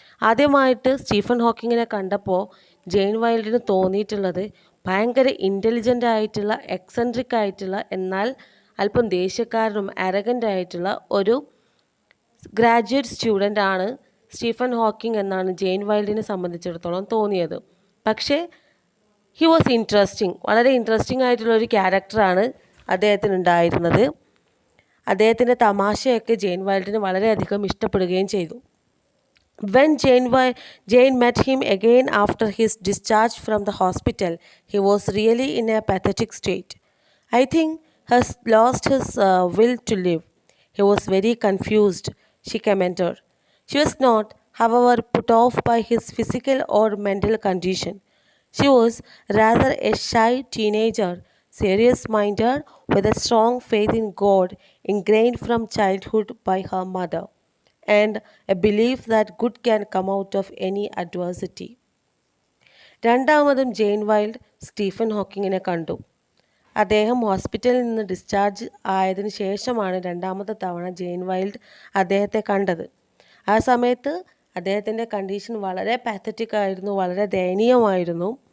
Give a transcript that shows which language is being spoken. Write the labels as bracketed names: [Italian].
[Malayalam] ആദ്യമായിട്ട് സ്റ്റീഫൻ ഹോക്കിങ്ങിനെ കണ്ടപ്പോൾ ജെയിൻ വൈൽഡിന് തോന്നിയിട്ടുള്ളത് ഭയങ്കര ഇൻ്റലിജൻ്റ് ആയിട്ടുള്ള, എക്സെൻട്രിക് ആയിട്ടുള്ള, എന്നാൽ അല്പം ദേഷ്യക്കാരനും അരഗൻ്റ് ആയിട്ടുള്ള ഒരു ഗ്രാജുവേറ്റ് സ്റ്റുഡൻ്റ് ആണ് സ്റ്റീഫൻ ഹോക്കിംഗ് എന്നാണ് ജെയിൻ വൈൽഡിനെ സംബന്ധിച്ചിടത്തോളം തോന്നിയത്. പക്ഷേ [English] he was interesting, [Malayalam] വളരെ ഇൻട്രസ്റ്റിംഗ് ആയിട്ടുള്ളൊരു ക്യാരക്ടറാണ് അദ്ദേഹത്തിനുണ്ടായിരുന്നത്. അദ്ദേഹത്തിൻ്റെ തമാശയൊക്കെ ജെയിൻ വൈൽഡിന് വളരെയധികം ഇഷ്ടപ്പെടുകയും ചെയ്തു. [English] When Jane met him again after his discharge from the hospital, he was really in a pathetic state. I think he has lost his will to live. He was very confused, she commented. She was not, however, put off by his physical or mental condition. She was rather a shy teenager, serious-minded, with a strong faith in God ingrained from childhood by her mother, and a belief that good can come out of any adversity. [Malayalam] രണ്ടാമതും Jain wild Stephen ഹോക്കിങ്ങിനെ കണ്ടു. അദ്ദേഹം ഹോസ്പിറ്റലിൽ നിന്ന് discharge ആയതിനു ശേഷമാണ് രണ്ടാമത്തെ തവണ Jain wild അദ്ദേഹത്തെ കണ്ടത്. ആ സമയത്ത് അദ്ദേഹത്തിൻ്റെ കണ്ടീഷൻ വളരെ പാത്തറ്റിക് ആയിരുന്നു, വളരെ ദയനീയമായിരുന്നു.